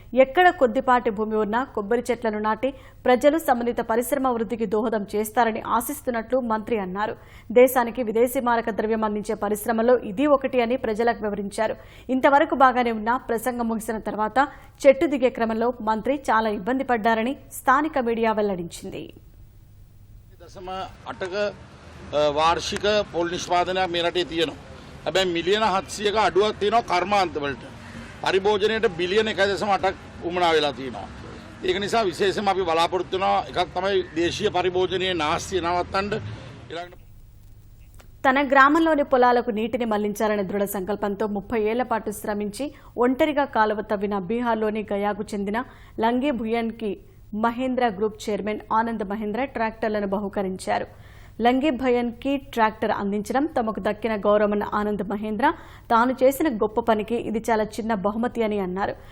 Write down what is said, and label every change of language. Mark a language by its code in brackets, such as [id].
[te] ఎక్కడ కొద్దిపాటి భూమి ఉన్నా కొబ్బరి చెట్లను నాటి ప్రజలు సంబంధిత పరిశ్రమ వృద్ధికి దోహదం చేస్తారని ఆశిస్తున్నట్లు మంత్రి అన్నారు. దేశానికి విదేశీ మారక ద్రవ్యం అందించే పరిశ్రమలో ఇది ఒకటి అని ప్రజలకు వివరించారు. ఇంతవరకు బాగానే ఉన్నా ప్రసంగం ముగిసిన తర్వాత చెట్టు దిగే క్రమంలో మంత్రి చాలా ఇబ్బంది పడ్డారని స్థానిక మీడియా వెల్లడించింది. [si] 0.8 වාර්ෂික පොල් නිෂ්පාදනයක් මේ රටේ තියෙනවා. හැබැයි මිලියන 700ක අඩුවක් තියෙනවා කර්මාන්ත වලට. පරිභෝජනයට බිලියන 1.8ක් උමනා වෙලා තියෙනවා. ඒක නිසා විශේෂයෙන්ම අපි බලාපොරොත්තු වෙනවා එකක් තමයි දේශීය පරිභෝජනයේ නාස්තිය නවත්තන්න. ඊළඟට [te] తన గ్రామంలోని పొలాలకు నీటిని మళ్లించాలనే దృఢ సంకల్పంతో 30 ఏళ్ల పాటు శ్రమించి ఒంటరిగా కాలువ తవ్విన బీహార్లోని గయాకు చెందిన లంగి భుయన్కి మహేంద్ర గ్రూప్ చైర్మన్ ఆనంద్ మహేంద్ర ట్రాక్టర్లను బహుకరించారు. లంగి భయన్కి ట్రాక్టర్ అందించడం తమకు దక్కిన గౌరవమన్న ఆనంద్ మహేంద్ర తాను చేసిన గొప్ప పనికి ఇది చాలా చిన్న బహుమతి అని అన్నారు.